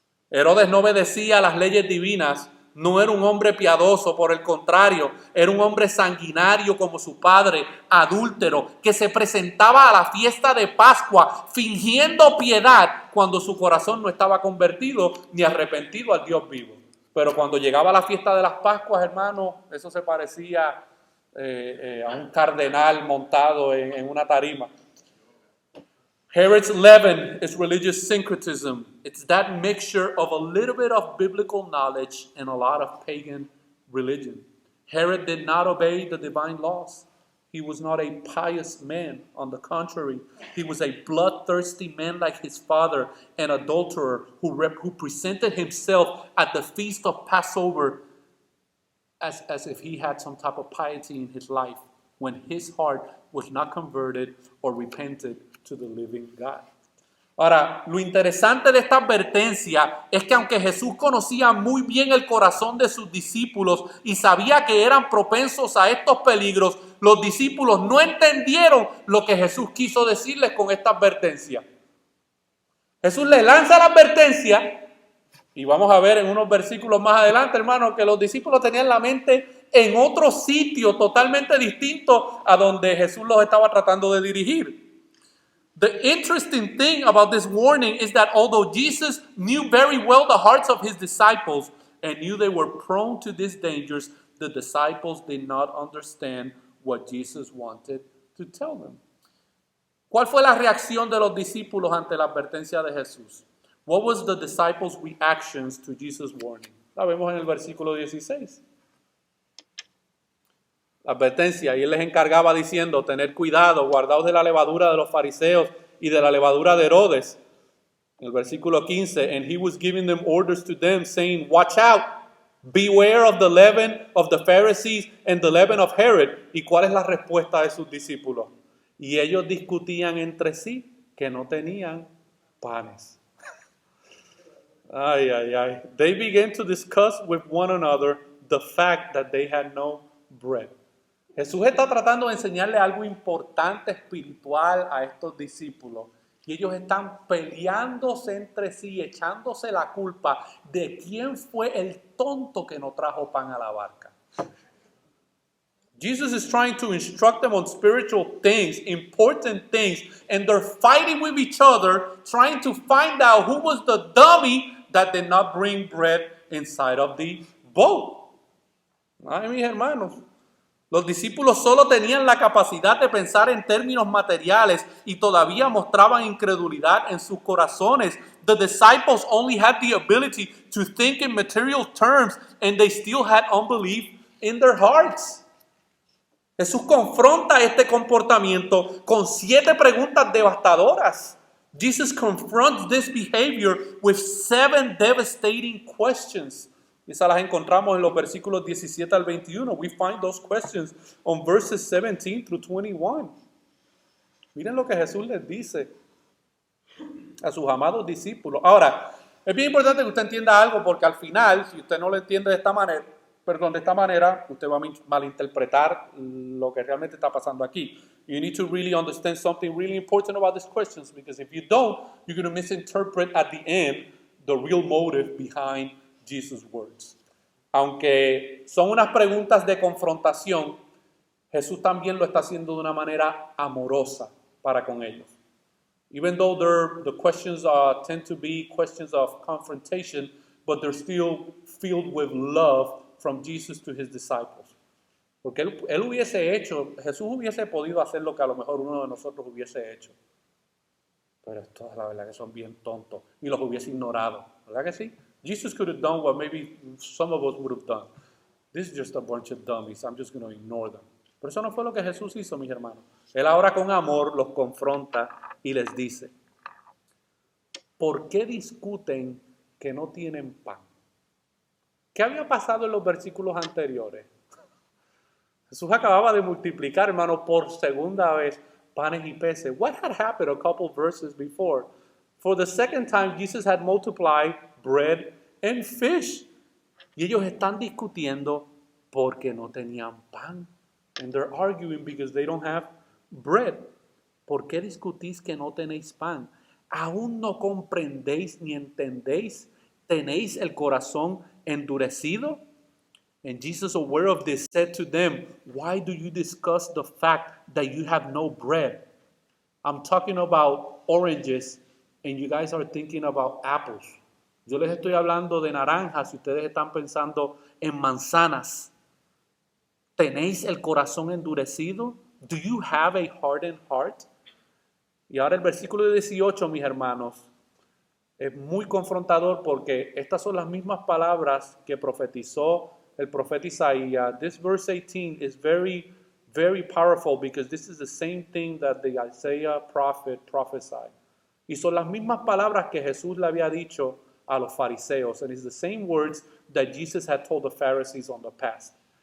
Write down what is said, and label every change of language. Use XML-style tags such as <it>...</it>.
<es>Herodes no obedecía a las leyes divinas, no era un hombre piadoso, por el contrario, era un hombre sanguinario como su padre, adúltero, que se presentaba a la fiesta de Pascua fingiendo piedad cuando su corazón no estaba convertido ni arrepentido al Dios vivo. Pero cuando llegaba la fiesta de las Pascuas, hermano, eso se parecía a un cardenal montado en una tarima.</es> <en>Herod's leaven is religious syncretism. It's that mixture of a little bit of biblical knowledge and a lot of pagan religion. Herod did not obey the divine laws. He was not a pious man. On the contrary, he was a bloodthirsty man like his father, an adulterer who presented himself at the feast of Passover as if he had some type of piety in his life when his heart was not converted or repented to the living God.</en> <es>Ahora, lo interesante de esta advertencia es que aunque Jesús conocía muy bien el corazón de sus discípulos y sabía que eran propensos a estos peligros, los discípulos no entendieron lo que Jesús quiso decirles con esta advertencia. Jesús les lanza la advertencia y vamos a ver en unos versículos más adelante, hermanos, que los discípulos tenían la mente en otro sitio totalmente distinto a donde Jesús los estaba tratando de dirigir.</es> <en>The interesting thing about this warning is that although Jesus knew very well the hearts of his disciples and knew they were prone to these dangers, the disciples did not understand what Jesus wanted to tell them.</en> <es>¿Cuál fue la reacción de los discípulos ante la advertencia de Jesús?</es> <en>What was the disciples' reactions to Jesus' warning?</en> <es>La vemos en el versículo 16. La advertencia, y él les encargaba diciendo, tener cuidado, guardaos de la levadura de los fariseos y de la levadura de Herodes. En el versículo 15,</es> <en>and he was giving them orders to them, saying, watch out, beware of the leaven of the Pharisees and the leaven of Herod.</en> <es>¿Y cuál es la respuesta de sus discípulos? Y ellos discutían entre sí que no tenían panes. Ay, ay, ay.</es> <en>They began to discuss with one another the fact that they had no bread.</en> <es>Jesús está tratando de enseñarle algo importante espiritual a estos discípulos. Y ellos están peleándose entre sí, echándose la culpa de quién fue el tonto que no trajo pan a la barca.</es> <en>Jesus is trying to instruct them on spiritual things, important things, and they're fighting with each other, trying to find out who was the dummy that did not bring bread inside of the boat.</en> <es>Ay, mis hermanos, los discípulos solo tenían la capacidad de pensar en términos materiales y todavía mostraban incredulidad en sus corazones.</es> <en>The disciples only had the ability to think in material terms, and they still had unbelief in their hearts.</en> <es>Jesús confronta este comportamiento con 7 preguntas devastadoras.</es> <en>Jesus confronts this behavior with 7 devastating questions.</en> <es>Esas las encontramos en los versículos 17 al 21.</es> <en>We find those questions on verses 17 through 21.</en> <es>Miren lo que Jesús les dice a sus amados discípulos. Ahora, es bien importante que usted entienda algo porque al final, si usted no lo entiende de esta manera, usted va a malinterpretar lo que realmente está pasando aquí.</es> <en>You need to really understand something really important about these questions because if you don't, you're going to misinterpret at the end the real motive behind Jesus' words.</en> <es>Aunque son unas preguntas de confrontación, Jesús también lo está haciendo de una manera amorosa para con ellos.</es> <en>Even though the questions tend to be questions of confrontation, but they're still filled with love from Jesus to his disciples.</en> <es>Porque Jesús hubiese podido hacer lo que a lo mejor uno de nosotros hubiese hecho. Pero estos, la verdad que son bien tontos y los hubiese ignorado. ¿Verdad que sí?</es> <en>Jesus could have done what maybe some of us would have done. This is just a bunch of dummies. I'm just going to ignore them.</en> <es>Pero eso no fue lo que Jesús hizo, mis hermanos. Él ahora con amor los confronta y les dice, ¿por qué discuten que no tienen pan? ¿Qué había pasado en los versículos anteriores? Jesús acababa de multiplicar, hermano, por segunda vez panes y peces.</es> <en>What had happened a couple verses before? For the second time, Jesus had multiplied bread and fish.</en> <es>Y ellos están discutiendo porque no tenían pan.</es> <en>And they're arguing because they don't have bread.</en> <es>¿Por qué discutís que no tenéis pan? ¿Aún no comprendéis ni entendéis? ¿Tenéis el corazón endurecido?</es> <en>And Jesus, aware of this, said to them, why do you discuss the fact that you have no bread? I'm talking about oranges and you guys are thinking about apples.</en> <es>Yo les estoy hablando de naranjas y ustedes están pensando en manzanas. ¿Tenéis el corazón endurecido?</es> <en>Do you have a hardened heart?</en> <es>Y ahora el versículo 18, mis hermanos, es muy confrontador porque estas son las mismas palabras que profetizó el profeta Isaías.</es> <en>This verse 18 is very, very powerful because this is the same thing that the Isaiah prophet prophesied.</en> <es>Y son las mismas palabras que Jesús le había dicho a los fariseos.</es> <en>And it's the same words that Jesus had told the Pharisees on the past.</en>